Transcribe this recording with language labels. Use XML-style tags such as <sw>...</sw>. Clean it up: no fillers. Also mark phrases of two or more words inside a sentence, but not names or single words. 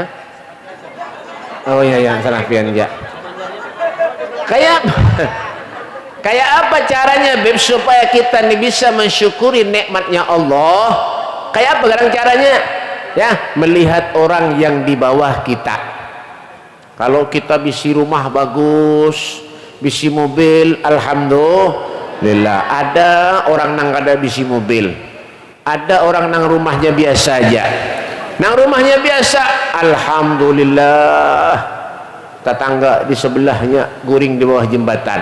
<id>Oh iya salah pian ya kayak apa caranya Beb supaya kita nih bisa mensyukuri nikmatnya Allah kayak apa sekarang caranya ya melihat orang yang di bawah kita.</id> <bjn>Kalau kita bisi rumah bagus, bisi mobil, alhamdulillah. Ada orang nang kada bisi mobil, ada orang nang rumahnya biasa aja. Nang rumahnya biasa, alhamdulillah. Tetangga di sebelahnya guring di bawah jembatan.</bjn>